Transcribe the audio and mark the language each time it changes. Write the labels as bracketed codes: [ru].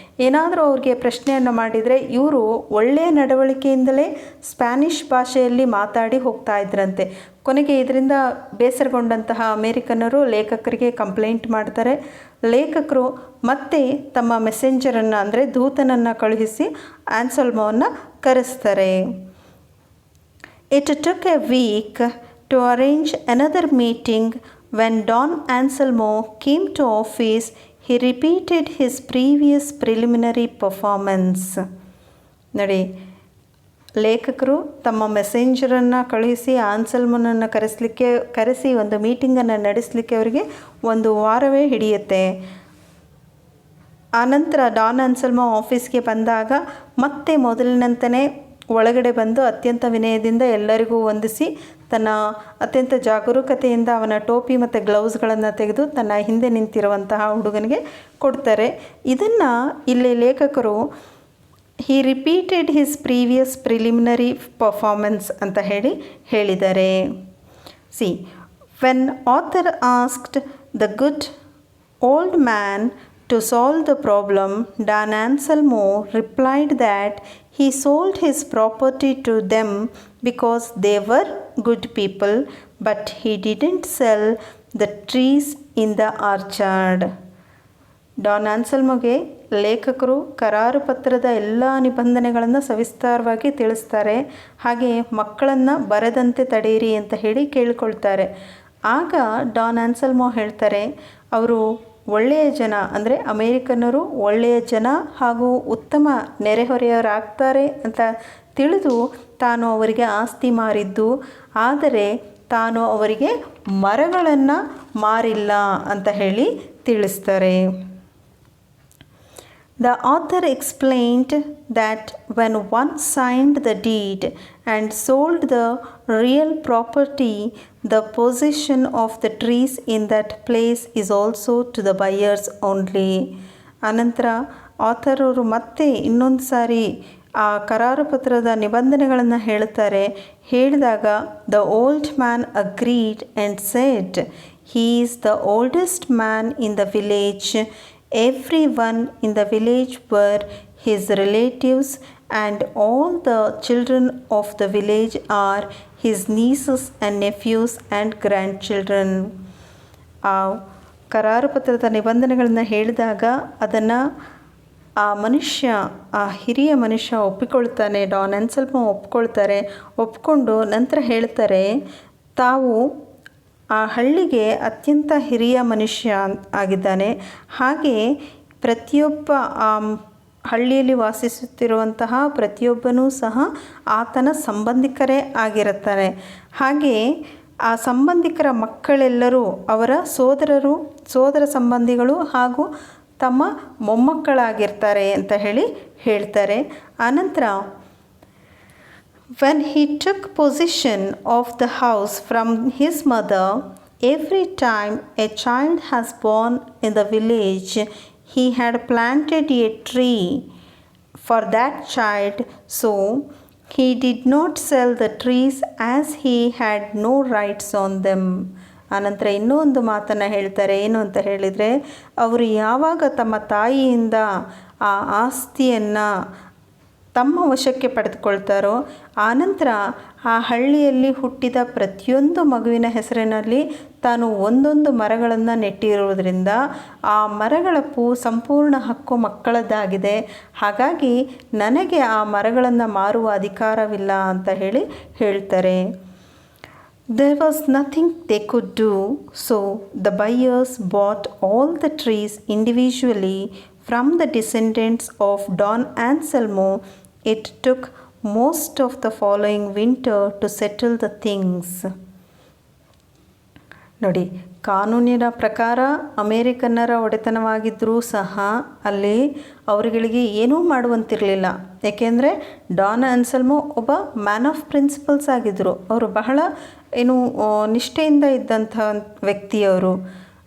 [kn] ಏನಾದರೂ ಅವ್ರಿಗೆ ಪ್ರಶ್ನೆಯನ್ನು ಮಾಡಿದರೆ ಇವರು ಒಳ್ಳೆಯ ನಡವಳಿಕೆಯಿಂದಲೇ ಸ್ಪ್ಯಾನಿಷ್ ಭಾಷೆಯಲ್ಲಿ ಮಾತಾಡಿ ಹೋಗ್ತಾ ಇದ್ರಂತೆ. ಕೊನೆಗೆ ಇದರಿಂದ ಬೇಸರಗೊಂಡಂತಹ ಅಮೇರಿಕನ್ನರು ಲೇಖಕರಿಗೆ ಕಂಪ್ಲೇಂಟ್ ಮಾಡ್ತಾರೆ. ಲೇಖಕರು ಮತ್ತೆ ತಮ್ಮ ಮೆಸೆಂಜರನ್ನು ಅಂದರೆ ದೂತನನ್ನು ಕಳುಹಿಸಿ ಆನ್ಸಲ್ಮೋವನ್ನು ಕರೆಸ್ತಾರೆ. [en] It took a week to arrange another meeting. When Don Anselmo came to office, he repeated his previous preliminary performance. [kn] ನೋಡಿ, ಲೇಖಕರು ತಮ್ಮ ಮೆಸೆಂಜರನ್ನು ಕಳುಹಿಸಿ ಆನ್ಸಲ್ಮನನ್ನು ಕರೆಸಿ ಒಂದು ಮೀಟಿಂಗನ್ನು ನಡೆಸಲಿಕ್ಕೆ ಅವರಿಗೆ 1 ವಾರವೇ ಹಿಡಿಯುತ್ತೆ. ಆನಂತರ ಡಾನ್ ಆನ್ಸಲ್ಮೋ ಆಫೀಸ್ಗೆ ಬಂದಾಗ ಮತ್ತೆ ಮೊದಲಿನಂತೆಯೇ ಒಳಗಡೆ ಬಂದು ಅತ್ಯಂತ ವಿನಯದಿಂದ ಎಲ್ಲರಿಗೂ ವಂದಿಸಿ ತನ್ನ ಅತ್ಯಂತ ಜಾಗರೂಕತೆಯಿಂದ ಅವನ ಟೋಪಿ ಮತ್ತು ಗ್ಲೌಸ್ಗಳನ್ನು ತೆಗೆದು ತನ್ನ ಹಿಂದೆ ನಿಂತಿರುವಂತಹ ಹುಡುಗನಿಗೆ ಕೊಡ್ತಾರೆ. ಇದನ್ನು ಇಲ್ಲಿ ಲೇಖಕರು [en] he repeated his previous preliminary performance [kn] ಅಂತ ಹೇಳಿದ್ದಾರೆ. [en] See, when author asked the good old man to solve the problem, Don Anselmo replied that he sold his property to them because they were good people, but he didn't sell the trees in the orchard. [kn] Don ಆನ್ಸಲ್ಮೋಗೆ ಲೇಖಕರು ಕರಾರು ಪತ್ರದ ಎಲ್ಲ ನಿಬಂಧನೆಗಳನ್ನು ಸವಿಸ್ತಾರವಾಗಿ ತಿಳಿಸ್ತಾರೆ. ಹಾಗೆ ಮಕ್ಕಳನ್ನು ಬರದಂತೆ ತಡೆಯಿರಿ ಅಂತ ಕೇಳಿಕೊಳ್ತಾರೆ. ಆಗ ಡಾನ್ ಆನ್ಸಲ್ಮೋ ಹೇಳ್ತಾರೆ, ಅವರು ಒಳ್ಳೆಯ ಜನ, ಅಂದರೆ ಅಮೇರಿಕನ್ನರು ಒಳ್ಳೆಯ ಜನ ಹಾಗೂ ಉತ್ತಮ ನೆರೆಹೊರೆಯವರಾಗ್ತಾರೆ ಅಂತ ತಿಳಿದು ತಾನು ಅವರಿಗೆ ಆಸ್ತಿ ಮಾರಿದ್ದು, ಆದರೆ ತಾನು ಅವರಿಗೆ ಮರಗಳನ್ನು ಮಾರಿಲ್ಲ ಅಂತ ತಿಳಿಸ್ತಾರೆ. [en] The author explained that when one signed the deed and sold the real property, the possession of the trees in that place is also to the buyers only. [kn] ಅನಂತರ ಆಥರ್ ಅವರು ಮತ್ತೆ ಇನ್ನೊಂದು ಸಾರಿ ಆ ಕರಾರು ಪತ್ರದ ನಿಬಂಧನೆಗಳನ್ನು ಹೇಳಿದಾಗ [en] The old man agreed and said, he is the oldest man in the village. Everyone in the village were his relatives, and all the children of the village are his nieces and nephews and grandchildren. [kn] ಆ ಕರಾರು ಪತ್ರದ ನಿಬಂಧನೆಗಳನ್ನು ಹೇಳಿದಾಗ ಅದನ್ನು ಆ ಹಿರಿಯ ಮನುಷ್ಯ ಒಪ್ಪಿಕೊಳ್ತಾನೆ. Don ಆನ್ಸಲ್ಮೋ ಒಪ್ಕೊಂಡು ನಂತರ ಹೇಳ್ತಾರೆ, ತಾವು ಆ ಹಳ್ಳಿಗೆ ಅತ್ಯಂತ ಹಿರಿಯ ಮನುಷ್ಯ ಆಗಿದ್ದಾನೆ. ಹಾಗೆ ಪ್ರತಿಯೊಬ್ಬ ಹಳ್ಳಿಯಲ್ಲಿ ವಾಸಿಸುತ್ತಿರುವಂತಹ ಪ್ರತಿಯೊಬ್ಬನೂ ಸಹ ಆತನ ಸಂಬಂಧಿಕರೇ ಆಗಿರುತ್ತಾರೆ. ಹಾಗೆಯೇ ಆ ಸಂಬಂಧಿಕರ ಮಕ್ಕಳೆಲ್ಲರೂ ಅವರ ಸೋದರ ಸಂಬಂಧಿಗಳು ಹಾಗೂ ತಮ್ಮ ಮೊಮ್ಮಕ್ಕಳಾಗಿರ್ತಾರೆ ಅಂತ ಹೇಳ್ತಾರೆ. ಆನಂತರ [en] when he took possession of the house from his mother, every time a child has born in the village, he had planted a tree for that child, so he did not sell the trees as he had no rights on them. [kn] ಆನಂತರ ಇನ್ನೂ ಒಂದು ಮಾತನ್ನು ಹೇಳ್ತಾರೆ. ಏನು ಅಂತ ಹೇಳಿದರೆ, ಅವರು ಯಾವಾಗ ತಮ್ಮ ತಾಯಿಯಿಂದ ಆ ಆಸ್ತಿಯನ್ನು ತಮ್ಮ ವಶಕ್ಕೆ ಪಡೆದುಕೊಳ್ತಾರೋ ಆನಂತರ ಆ ಹಳ್ಳಿಯಲ್ಲಿ ಹುಟ್ಟಿದ ಪ್ರತಿಯೊಂದು ಮಗುವಿನ ಹೆಸರಿನಲ್ಲಿ ತಾನು ಒಂದೊಂದು ಮರಗಳನ್ನು ನೆಟ್ಟಿರುವುದರಿಂದ ಆ ಮರಗಳ ಸಂಪೂರ್ಣ ಹಕ್ಕು ಮಕ್ಕಳದ್ದಾಗಿದೆ. ಹಾಗಾಗಿ ನನಗೆ ಆ ಮರಗಳನ್ನು ಮಾರುವ ಅಧಿಕಾರವಿಲ್ಲ ಅಂತ ಹೇಳ್ತಾರೆ. [en] There was nothing they could do, so the buyers bought all the trees individually from the descendants of Don Anselmo. It took most of the following winter to settle the things. [kn] ನೋಡಿ, ಕಾನೂನಿನ ಪ್ರಕಾರ ಅಮೇರಿಕನ್ನರ ಒಡೆತನವಾಗಿದ್ದರೂ ಸಹ ಅಲ್ಲಿ ಅವರುಗಳಿಗೆ ಏನೂ ಮಾಡುವಂತಿರಲಿಲ್ಲ. ಏಕೆಂದರೆ Don Anselmo ಒಬ್ಬ [en] man of principles [kn] ಆಗಿದ್ದರು. ಅವರು ಬಹಳ ನಿಷ್ಠೆಯಿಂದ ಇದ್ದಂಥ ವ್ಯಕ್ತಿಯವರು.